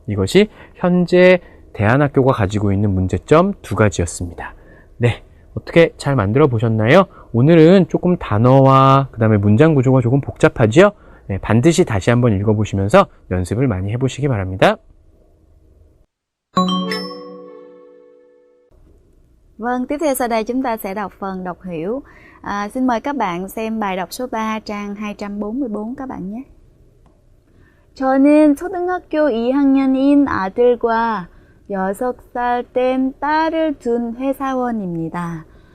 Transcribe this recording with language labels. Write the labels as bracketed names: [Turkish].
[Korean] 이것이 현재 대안학교가 가지고 있는 문제점 두 가지였습니다. 네, 어떻게 잘 만들어 보셨나요? 오늘은 조금 단어와 그 다음에 문장 구조가 조금 복잡하지요? 네, 반드시 다시 한번 읽어보시면서 연습을 많이 해보시기 바랍니다. [Vietnamese] Vâng, tiếp theo sau đây chúng ta sẽ đọc phần đọc hiểu. Xin mời các bạn xem bài đọc số 3 trang 244 các bạn nhé. [Korean] 저는 초등학교 2학년인 아들과 6살 된 딸을 둔 회사원입니다.